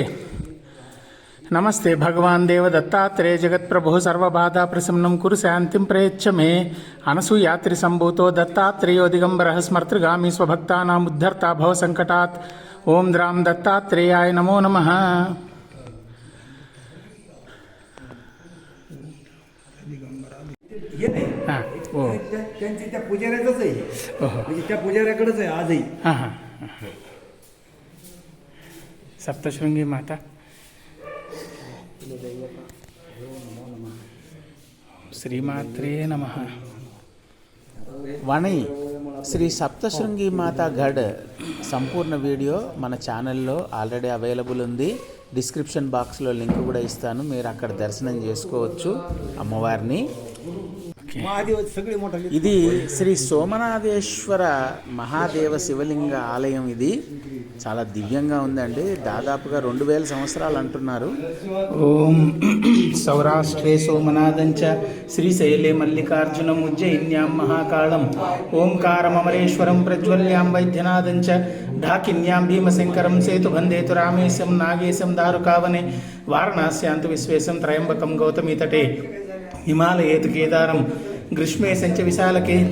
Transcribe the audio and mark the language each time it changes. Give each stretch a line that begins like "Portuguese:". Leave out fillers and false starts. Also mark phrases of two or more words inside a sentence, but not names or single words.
Sanskrit: नमस्ते भगवान् देवदत्तात्रेय जगत्प्रभुः सर्वबाधाप्रशमनं कुरु शान्तिं प्रयच्छ मे. अनसूयात्रिसम्भूतो दत्तात्रेयो दिगम्बरः स्मर्तृगामी स्वभक्तानाम् उद्धर्ता भवसङ्कटात्. ॐ द्रां दत्तात्रेयाय नमो नमः.
Marathi: हे नाही हां ओ त्यांची त्या पुजाऱ्याचंच आहे, ओहो म्हणजे त्या पुजाऱ्याकडेच आहे आजही. हां हां सप्तशृंगी माता
Sanskrit: श्रीमात्रे नमः.
Telugu: వణి శ్రీ సప్తశృంగి మాతా గఢ్ సంపూర్ణ వీడియో మన ఛానల్లో
English: already available
Telugu: ఉంది.
English: description boxలో
Telugu: లింక్ కూడా ఇస్తాను, మీరు అక్కడ దర్శనం చేసుకోవచ్చు అమ్మవారిని.
Marathi: महादेव सगळे मोठा
Telugu: ఇది శ్రీ సోమనాథేశ్వర మహాదేవ శివలింగ ఆలయం. ఇది చాలా దివ్యంగా ఉందండి. దాదాపుగా 2000 సంవత్సరాలు అంటున్నారు.
Sanskrit: ओं सौराष्ट्रे सोमनाथंच श्रीशैले मल्लिकार्जुनं उज्जयिन्यां महाकालं ओंकारममरेश्वरं प्रज्वल्यां वैद्यनाथंच ढाकिन्यां भीमशंकरं सेतुबंधेतु रामेशं नागेशं दारुकावने वाराणस्यांतु विश्वेशं त्रयंबकं गौतमीतटे हिमालयेतु केदारं ग्रीष्मे संच विशालके.